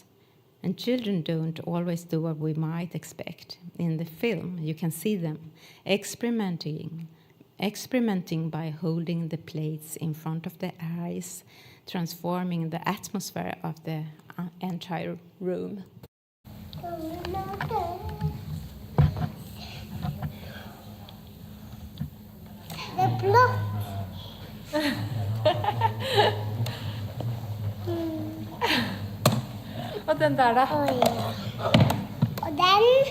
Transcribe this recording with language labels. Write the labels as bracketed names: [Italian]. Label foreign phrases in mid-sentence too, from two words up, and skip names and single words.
[English] And children don't always do what we might expect. In the film, you can see them experimenting by holding the plates in front of their eyes, transforming the atmosphere of the entire room. [Swedish] Det är blått. [Norwegian] Og den der, da? Oi. Og den